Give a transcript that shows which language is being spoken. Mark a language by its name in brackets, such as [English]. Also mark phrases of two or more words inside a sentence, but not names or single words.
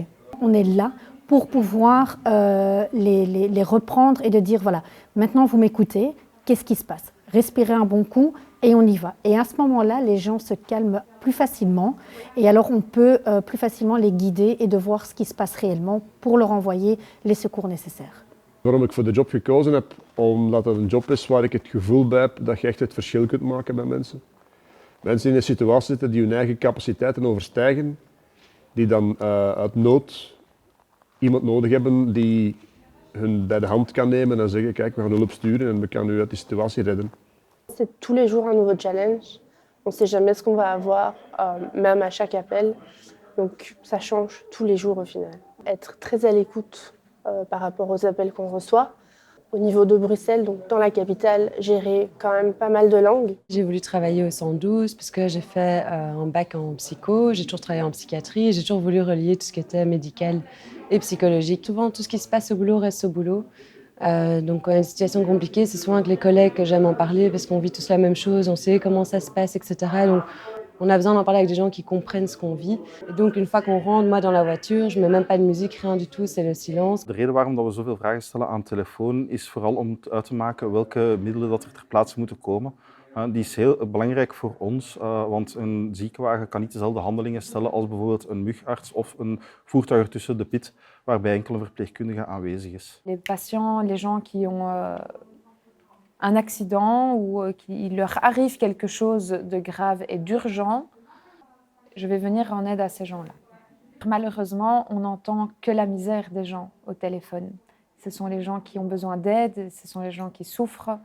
[French] On est là pour pouvoir les reprendre et de dire, voilà, maintenant vous m'écoutez, qu'est-ce qui se passe? Respirez un bon coup et on y va. Et à ce moment-là, les gens se calment plus facilement et alors on peut plus facilement les guider et de voir ce qui se passe réellement pour leur envoyer les secours nécessaires. [Dutch] Waarom ik voor de job gekozen heb? Omdat het een job is waar ik het gevoel bij heb dat je echt het verschil kunt maken bij mensen. Mensen die in een situatie zitten die hun eigen capaciteiten overstijgen, die dan uit nood iemand nodig hebben die hun bij de hand kan nemen en zeggen kijk, we gaan hulp sturen en we kunnen u uit die situatie redden. [French] C'est tous les jours un nouveau challenge. On ne sait jamais ce qu'on va avoir, même à chaque appel. Donc ça change tous les jours au final. Être très à l'écoute par rapport aux appels qu'on reçoit. Au niveau de Bruxelles, donc dans la capitale, gérer quand même pas mal de langues. J'ai voulu travailler au 112 parce que j'ai fait un bac en psycho, j'ai toujours travaillé en psychiatrie, j'ai toujours voulu relier tout ce qui était médical et psychologique. Souvent, tout ce qui se passe au boulot reste au boulot. Donc, quand il y a une situation compliquée, c'est souvent avec les collègues que j'aime en parler parce qu'on vit tous la même chose, on sait comment ça se passe, etc. Donc, on a besoin d'en parler avec des gens qui comprennent ce qu'on vit. Et donc, une fois qu'on rentre, moi, dans la voiture, je mets même pas de musique, rien du tout, c'est le silence. [Dutch] De reden waarom we zoveel vragen stellen aan de telefoon is vooral om uit te maken welke middelen dat er ter plaatse moeten komen. Die is heel belangrijk voor ons, want een ziekenwagen kan niet dezelfde handelingen stellen als bijvoorbeeld een mugarts of een voertuig ertussen de pit, waarbij enkel een verpleegkundige aanwezig is. [French] Les patients, les gens qui ont un accident ou qu'il leur arrive quelque chose de grave et d'urgent, je vais venir en aide à ces gens-là. Malheureusement, on n'entend que la misère des gens au téléphone. Ce sont les gens qui ont besoin d'aide, ce sont les gens qui souffrent.